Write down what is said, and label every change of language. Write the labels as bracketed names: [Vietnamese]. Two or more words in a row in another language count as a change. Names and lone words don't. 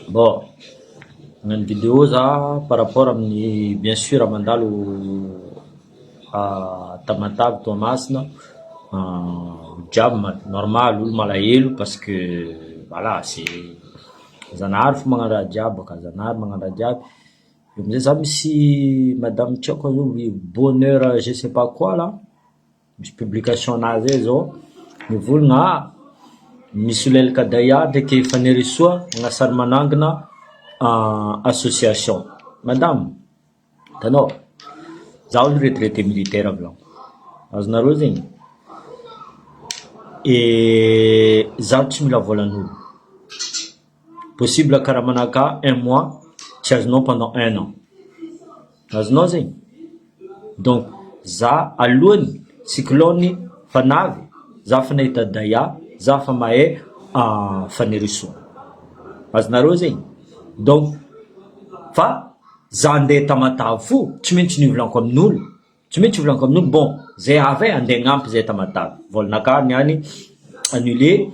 [Malagasy] Bon, hagnano vidéo za par rapport amin'ny [French] bien sûr [Malagasy] mandalo Tamatave Toamasina, jiaby normal olo malahelo [French] parce que voilà c'est [Malagasy] Zanahary fo magnano raha jiaby baka Zanahary magnano raha jiaby. Io amizay za misy madame tsy haiko zao bonheur [French] je sais pas quoi là, [Malagasy] misy publication nazy zay zao mivolagna misy lelaka daya ndraiky fanerisoa magnasary manangina association. Madame, hitanao za olo [French] retraité militaire [Malagasy] avy lao, azonareo zegny za tsy mila volan'olo, possible karaha manaka [French] un mois [Malagasy] tsy azonao [French] pendant un an, [Malagasy] azonao zegny. Donc za alohany cyclone fanavy za fa nahita daya, za fa mahay fanerisoa, azonareo zegny. Donc fa za andeha Tamatave fo tsy maintsy nivolanako amin'olo, tsy maintsy volanako amin'olo bon zay avy andeha agnampy zay Tamatave, volanaka niany annulé.